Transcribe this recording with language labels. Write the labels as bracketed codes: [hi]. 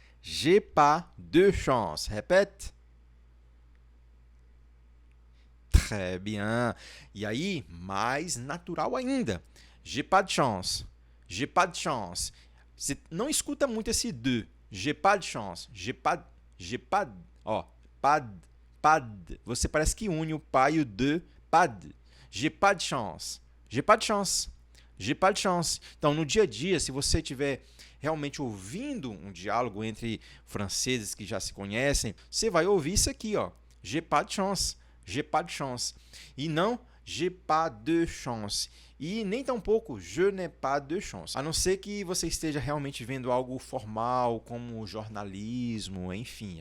[fr] J'ai pas de chance. Répète. Très bien. [pt] E aí, mais natural ainda. [fr] J'ai pas de chance. J'ai pas de chance. [pt] Você não escuta muito esse de. [fr] J'ai pas de chance. [pt] J'ai pas, ó, pas, você parece que une o pas e o de, pas de. [fr] J'ai pas de chance. J'ai pas de chance. J'ai pas de chance. [pt] Então, no dia a dia, se você estiver realmente ouvindo um diálogo entre franceses que já se conhecem, você vai ouvir isso aqui, ó. [fr] J'ai pas de chance. J'ai pas de chance. [pt] E não [fr] j'ai pas de chance. [pt] E nem tampouco [fr] je n'ai pas de chance. [pt] A não ser que você esteja realmente vendo algo formal, como jornalismo, enfim.